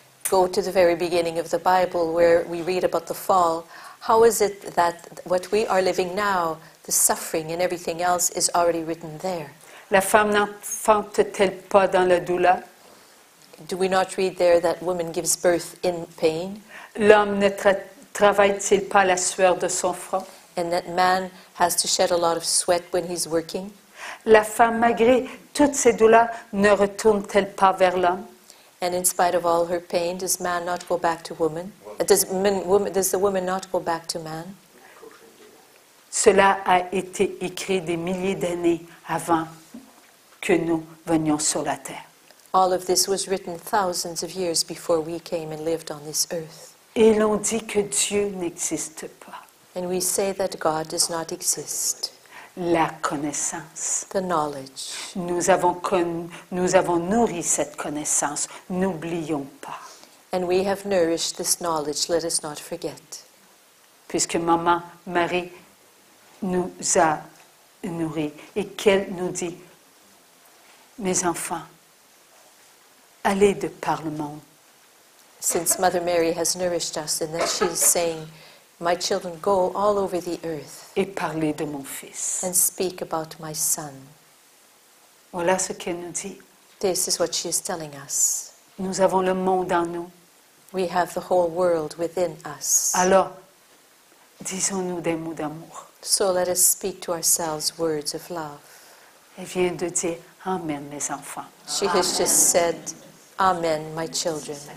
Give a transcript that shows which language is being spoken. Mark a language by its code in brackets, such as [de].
[en] Go to the very beginning of the Bible where we read about the fall. How is it that what we are living now, the suffering and everything else, is already written there? [fr] La femme n'enfante-t-elle pas dans la douleur? [en] Do we not read there that woman gives birth in pain, [fr] L'homme ne travaille-t-il pas la sueur de son front? [en] and that man has to shed a lot of sweat when he's working? [fr] La femme, malgré toutes ces douleurs, ne retourne-t-elle pas vers l'homme? [en] And in spite of all her pain, does man not go back to woman? Does the woman not go back to man? [fr] Cela a été écrit des milliers d'années avant que nous venions sur la terre. [en] All of this was written thousands of years before we came and lived on this earth. [fr] Et l'on dit que Dieu n'existe pas. [en] And we say that God does not exist. [fr] La connaissance. [en] The knowledge. [fr] Nous avons nourri cette connaissance. N'oublions pas. [en] And we have nourished this knowledge, let us not forget. [fr] Puisque Maman Marie nous a nourris et qu'elle nous dit, mes enfants, allez de par le monde. [en] Since Mother Mary has nourished us, and that she is saying, my children, go all over the earth [fr] Et parlez de mon fils. [en] and speak about my son. [fr] Voilà ce qu'elle nous dit. [en] This is what she is telling us. [fr] Nous avons le monde en nous. [en] We have the whole world within us. [fr] Alors, Disons-nous des mots d'amour. [en] So let us speak to ourselves words of love. [fr] Elle vient de dire Amen, mes enfants. [en] She has just said, Amen, my children.